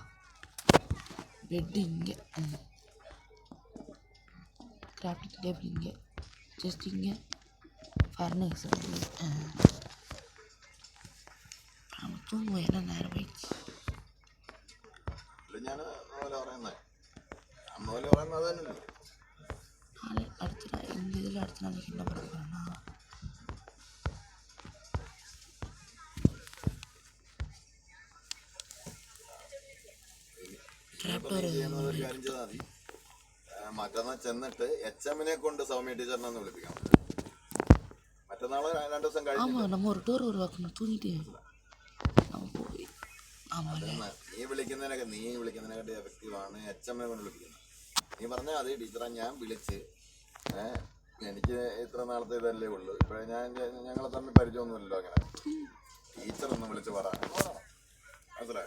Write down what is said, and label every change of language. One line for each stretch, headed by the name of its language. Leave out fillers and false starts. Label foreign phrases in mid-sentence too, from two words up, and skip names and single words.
Tamil: பெட்டு இங்கே,
English: crafting table
Tamil: இங்கே, ஜஸ்ட் இங்கே ஃபர்னேஸ் வந்து நம்ம தூங்குவோம். என்ன நேரம் ஆயிடுச்சு. அடுத்த நாள் இந்த இதில் அடுத்த நாளைக்கு என்ன பண்ண போகிறேன்னா
Malayalam: മറ്റന്നാൾ ചെന്നിട്ട് HM കൊണ്ട് സൗമ്യ ടീച്ചറിനെ ഒന്ന് വിളിപ്പിക്കാം. മറ്റന്നാള് 2 ദിവസം കഴിഞ്ഞു
Tamil: நம்ம ஒரு டோர் உருவாக்கணும். தூங்கிட்டு நம்ம போய்
Malayalam: നീ വിളിക്കുന്നതിനെക്കാട്ടി എഫക്റ്റീവാണ് HM കൊണ്ട് വിളിപ്പിക്കുന്നത്. നീ പറഞ്ഞാൽ അത് ടീച്ചറെ ഞാൻ വിളിച്ച് എനിക്ക് ഇത്ര നാളത്തെ ഇതല്ലേ ഉള്ളൂ. ഇപ്പോഴേ ഞങ്ങളെ തമ്മിൽ പരിചയമൊന്നുമില്ലല്ലോ. അങ്ങനെ ടീച്ചറൊന്ന് വിളിച്ച് പറ മനസ്സിലായോ?